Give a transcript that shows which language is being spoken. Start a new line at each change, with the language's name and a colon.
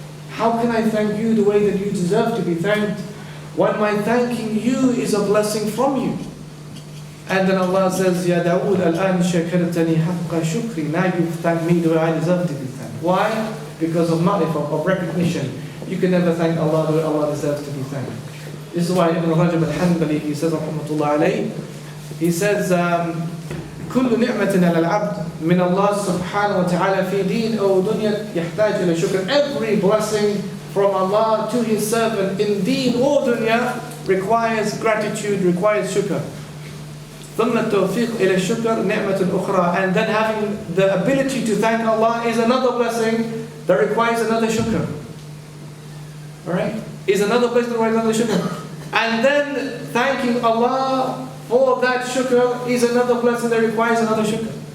English: How can I thank you the way that you deserve to be thanked, when my thanking you is a blessing from you? And then Allah says, Ya Dawood,
Arabic: al-an shakartani haqqa shukri.
English: Now you thank me the way I deserve to be thanked. Why? Because of ma'rifah, of recognition. You can never thank Allah the way Allah deserves to be thanked. This is why Ibn Rajab al-Hanbali, he says,
Arabic: rahmatullah alayhi, he says, كل نعمة على العبد من الله سبحانه وتعالى في دين أو دنيا يحتاج إلى شكر.
English: Every blessing from Allah to His servant in deen or dunya requires gratitude, requires shukr.
Arabic: ثم التوفيق إلى الشكر نعمة أخرى.
English: And then having the ability to thank Allah is another blessing that requires another shukr. Alright? Is another blessing that requires another shukr. And then thanking Allah for that shukr is another blessing that requires another shukr.